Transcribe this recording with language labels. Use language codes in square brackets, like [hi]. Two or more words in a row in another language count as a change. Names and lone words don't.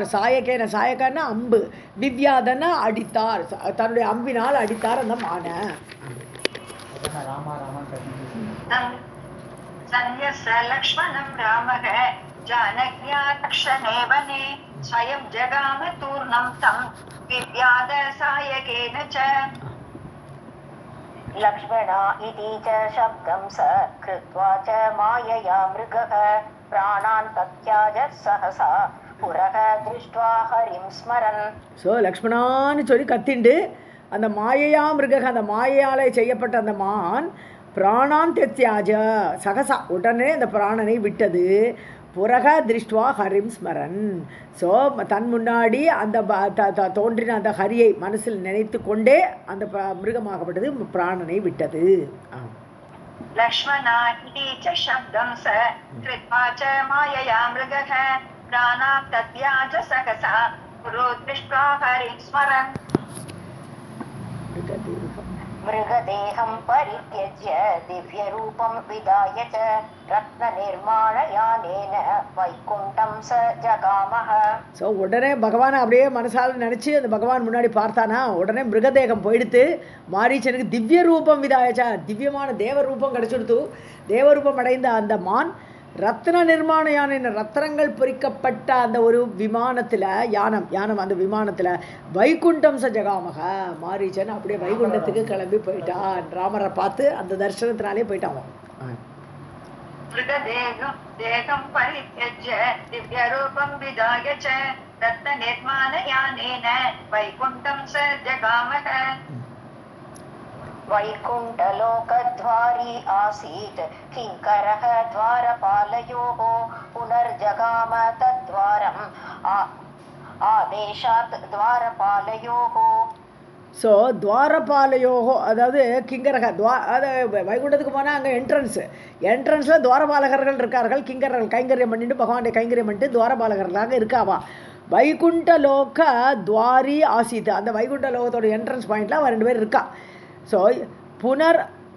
[ta] சாயக்கேன அம்பு, விவ்யாதன அடித்தார், தன்னுடைய அம்பினால் அடித்தார் அந்த மானை. [sa] सन्न्यस्य लक्ष्मणं रामक जानक्या रक्षणे वने स्वयं जगाम तूर्णं तं विव्याध सायकेन च. लक्ष्मणा इति च शब्दं स कृत्वा च मायया मृगः प्राणान् तत्याज सहसा पुरः दृष्ट्वा हरिं स्मरन्. [ta] ஸோ லக்ஷ்மணான்னு சொல்லி கத்திண்டு அந்த மாயையா மிருக, அந்த மாயையாலே செய்யப்பட்ட அந்த மான் [sa] प्राणान् तत्याज सहसा, [ta] உடனே அந்த பிராணனை விட்டது. [sa] पुरः दृष्ट्वा हरिं स्मरन्, [ta] ஸோ தன் முன்னாடி அந்த தோன்றின அந்த ஹரியை மனசில் நினைத்து கொண்டே அந்த மிருகமாகப்பட்டது பிராணனை விட்டது. [sa] लक्ष्मणा इति च शब्दं च कृत्वा च मायया मृगः प्राणान् तत्याज सहसा पुरो दृष्ट्वा हरिं स्मरन्. मृगदेहं परित्यज्य दिव्यरूपं विदाय च रत्ननिर्माणयानेन वैकुण्ठं स जगामः. [ta] ஸோ உடனே பகவானை அப்படியே மனசால் நினச்சி அந்த பகவான் முன்னாடி பார்த்தானா, உடனே மிருகதேகம் போயிடுத்து. மாரீச்சனுக்கு [sa] दिव्य रूपं विधायच, [ta] திவ்யமான தேவரூபம் கிடச்சிடுத்து. தேவரூபம் அடைந்த அந்த மான் [sa] रत्न निर्माण याने, [ta] ரத்னங்கள் பொறிக்கப்பட்ட அந்த ஒரு விமானத்தில் யானம் அந்த விமானத்தில் [sa] वैकुण्ठं सजगामक, [ta] மாரீச்சன் அப்படியே வைகுண்டத்துக்கு கிளம்பி போயிட்டான். ராமரை பார்த்து அந்த தரிசனத்தினாலே போயிட்டான். [sa] देहं परित्यज्य दिव्य रूपं विधाय च रत्न निर्माण यानेन वैकुण्ठं च जगामक. वैकुण्ठलोकद्वारी आसीत् किङ्करः द्वारपालयोः पुनर्जगाम तद्वारम् आदेशात् द्वारपालयोः. [ta] ஸோ துவாரபாலயோகோ, அதாவது கிங்கரக அதாவது வைகுண்டத்துக்கு போனால் அங்கே என்ட்ரன்ஸில் துவாரபாலகர்கள் இருக்கார்கள். கிங்கரர்கள் கைங்கரியம் பண்ணிட்டு பகவானுடைய கைங்கரியம் பண்ணிட்டு துவாரபாலகர்களாக இருக்காவா. [sa] वैकुण्ठ लोक द्वारी आसीत्, [ta] அந்த வைகுண்ட லோகத்தோட [en] entrance point-il [ta] அவள் 2 பேர் இருக்கா.